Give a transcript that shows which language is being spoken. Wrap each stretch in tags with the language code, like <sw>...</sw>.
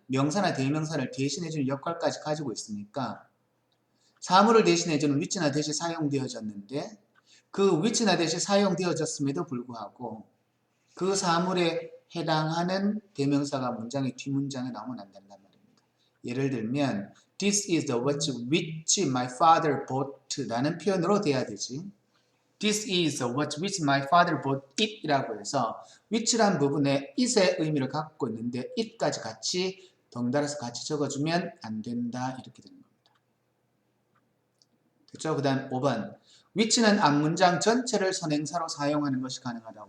<ko>명사나 대명사를 대신해주는 역할까지 가지고 있으니까 사물을 대신해주는 위치나 대시 사용되어졌는데 그 위치나 대시 사용되어졌음에도 불구하고 그 사물에 해당하는 대명사가 문장의 뒷문장에 나오면 안 된단 말입니다. 예를 들면</ko> <en>This is the watch which my father bought</en> <ko>라는 표현으로 돼야 되지.</ko> <en>This is the watch which my father bought it</en> <ko>이라고 해서 which란 부분에 it의 의미를 갖고 있는데 it까지 같이 덩달아서 같이 적어주면 안 된다 이렇게 되는 겁니다. 됐죠? 그 다음 5번 which는 앞문장 전체를 선행사로 사용하는 것이 가능하다.</ko>